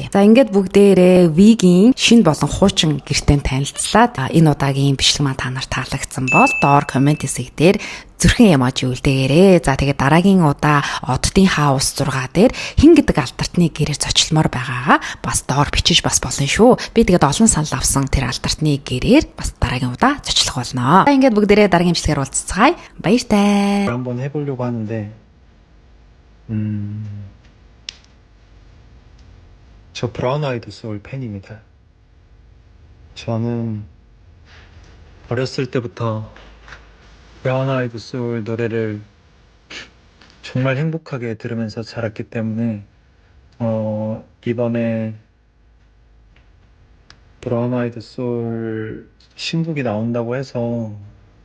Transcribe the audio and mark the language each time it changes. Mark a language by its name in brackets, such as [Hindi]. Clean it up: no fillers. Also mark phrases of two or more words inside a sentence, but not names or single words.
[Mongolian] За ингээд бүгдээрээ Вигийн шинэ болон хуучин гэртээ танилцлаад энэ удаагийн бичлэг маань та нарт таалагдсан бол доор комент хэсэг дээр зүрхэн эможи үлдээгээрэй. За тэгээд дараагийн удаа Оддын хаус 6 дээр хин гэдэг алдартны гэрээр зочлмоор байгаагаа бас доор бичиж бас болно шүү. Би тэгээд олон санал авсан тэр алдартны гэрээр бас дараагийн удаа зочлох болно. За ингээд бүгдээрээ дараагийн бичлэгээр уулзцгаая. Баяртай. [Korean] 한번 해보려고 하는데, 저 브라운 아이드 소울 팬입니다. 저는 어렸을 때부터 브라운 아이드 소울 노래를 정말 행복하게 들으면서 자랐기 때문에 이번에 브라운 아이드 소울 신곡이 나온다고 해서